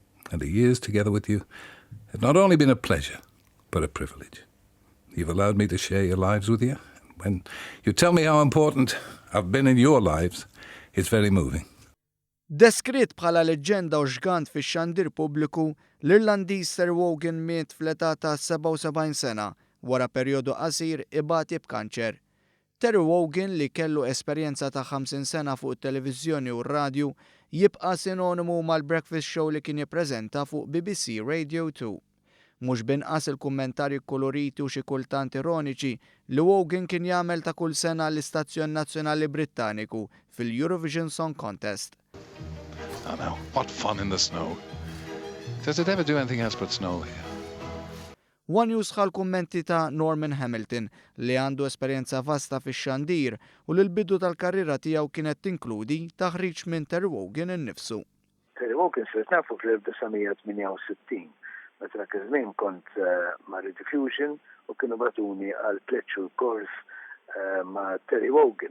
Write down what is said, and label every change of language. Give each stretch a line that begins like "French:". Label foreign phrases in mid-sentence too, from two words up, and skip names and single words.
English: and the years together with you have not only been a pleasure, but a privilege. You've allowed me to share your lives with you. When you tell me how important I've been in your lives, it's very moving.
Maltese: Deskritt bħala leġġenda u xgant fix-xandir pubbliku, l-Irlandiż Terry Wogan miet fl-età ta' 77 sena wara perjodu qasir ibati b'kanċer. Terry Wogan li kellu esperjenza ta' 50 sena fuq it-televiżjoni u r-radju jibqa' sinonimu mal-
English: breakfast show
Maltese: li kien jippreżenta fuq BBC Radio 2. Mhux binqas il-kummentarji koloriti u xi kultant ironiċi li Wogan kien jagħmel ta' kull sena l-Istazzjon Nazzjonali Brittaniku fil-Eurovision Song Contest.
English: I know, what fun in the snow. Does it ever do anything else but snow here?
Maltese: One News ħal kummenti ta' Norman Hamilton li għandu esperjenza vasta fix-xandir u li l-bidu tal-karriera tiegħu kienet tinkludi taħriġ minn Terry Wogan innifsu. Terry Wogan sirt nafu fl-1968. Meta dak iż-żmien kont ma' Rediffusion u kienu batuni għal tliet kors ma' Terry Wogan.